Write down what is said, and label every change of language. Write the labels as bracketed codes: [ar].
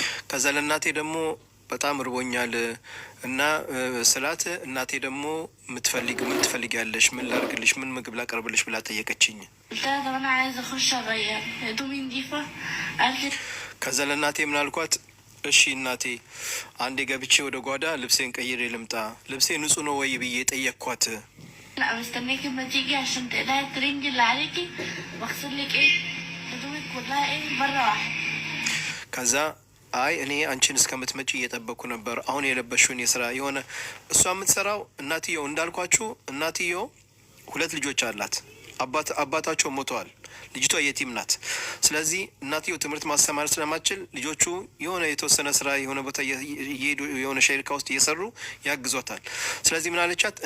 [am] ከዛ ለእናቴ ደግሞ በጣም ርቦኛል እና ስላት እናቴ ደግሞ ምን ትፈልጊያለሽ? ምን ላርግልሽ? ምን ምግብ ላቀርብልሽ ብላ ጠየቀችኝ። [ar] قلت لها طب انا عايزه اخش اغير هدومي نضيفه قالت لي [am] ከዛ ለእናቴ ምን አልኳት? እሺ እናቴ አንዴ ገብቼ ወደ ጓዳ ልብሴን ቀይሬ ልምጣ፣ ልብሴ ንጹህ ነው ወይ ብዬ ጠየቅኳት። [ar] لا مستنيكي ما تيجي عشان تقلعي الترنج اللي عليكي واغسل لك ايه هدومك كلها ايه مرة واحدة. [am] ከዛ አይ እኔ አንቺን እስከምትመጪ እየጠበኩ ነበር። አሁን የለበሽውን የስራ የሆነ እሷ የምትሰራው እናትየው እንዳልኳችሁ እናትየው 2 ልጆች አላት። አባታቸው ሞተዋል። ልጅቷ የቲም ናት። ስለዚህ እናትየው ትምህርት ማስተማር ስለማትችል ልጆቹ የሆነ የተወሰነ ስራ የሆነ ቦታ እየሄዱ የሆነ ሸሪካ ውስጥ እየሰሩ ያግዟታል። ስለዚህ ምን አለቻት?